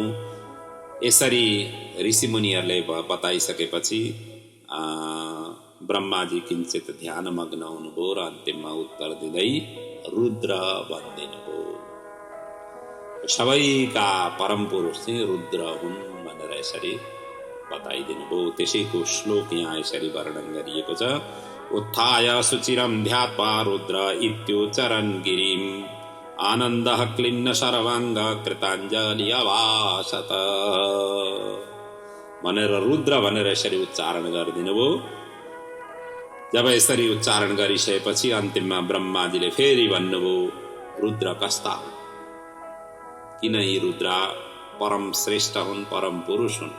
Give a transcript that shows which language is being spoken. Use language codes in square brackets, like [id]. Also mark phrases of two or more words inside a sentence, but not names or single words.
[ne] यसरी ऋषिमुनिहरूले बताइसकेपछि ब्रह्माजी किञ्चित ध्यानमग्न हुनुभयो र अन्तिममा उत्तर दिँदै रुद्र भनिदिनुभयो। सबैका परम पुरुष चाहिँ रुद्र हुन् भनेर यसरी बताइदिनुभयो। त्यसैको श्लोक यहाँ यसरी वर्णन गरिएको छ। [sa] उत्थाय सुचिरं ध्यात्वा रुद्र इत्युच्चरन् गिरिम् आनन्दः क्लिन्न सर्वाङ्ग कृताञ्जलि अभाषत [ne] भनेर रुद्र भनेर यसरी उच्चारण गरिदिनुभयो। जब यसरी उच्चारण गरिसकेपछि अन्तिममा ब्रह्माजीले फेरि भन्नुभयो रुद्र कस्ता हुन्? किन यी रुद्र परम श्रेष्ठ हुन्, परम पुरुष हुन्?